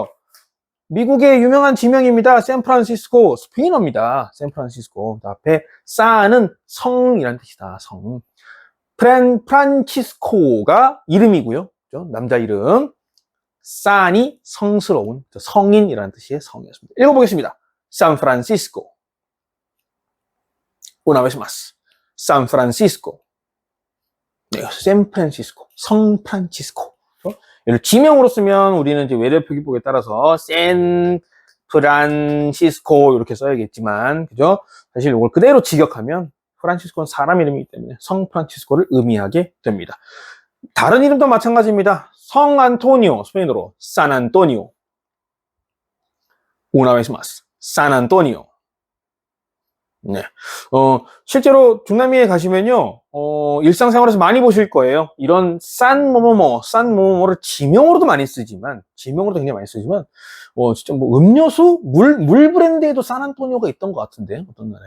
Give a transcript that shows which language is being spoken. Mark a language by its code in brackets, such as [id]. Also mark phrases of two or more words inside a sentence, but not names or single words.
[ko] 미국의 유명한 지명입니다. 샌프란시스코, 스페인어입니다. 샌프란시스코. 앞에 산은 성이라는 뜻이다. 성. 프란치스코가 이름이고요. 그렇죠? 남자 이름. 산이 성스러운, 성인이라는 뜻의 성이었습니다. 읽어보겠습니다. 샌프란시스코. [es] Una vez más. [ko] 샌프란시스코. 네, 샌프란시스코, 성프란치스코. 얘를 지명으로 쓰면 우리는 이제 외래 표기법에 따라서 샌프란시스코 이렇게 써야겠지만, 그죠? 사실 이걸 그대로 직역하면 프란치스코는 사람 이름이기 때문에 성프란치스코를 의미하게 됩니다. 다른 이름도 마찬가지입니다. 성 안토니오, 스페인어로 산 안토니오. [es] Una vez más. [ko] 산 안토니오. 네. 실제로 중남미에 가시면요, 일상생활에서 많이 보실 거예요. 이런 산 뭐뭐뭐를 지명으로도 많이 쓰지만, 지명으로도 굉장히 많이 쓰지만, 진짜 뭐 음료수, 물 브랜드에도 산안토니오가 있던 것 같은데, 어떤 나라에.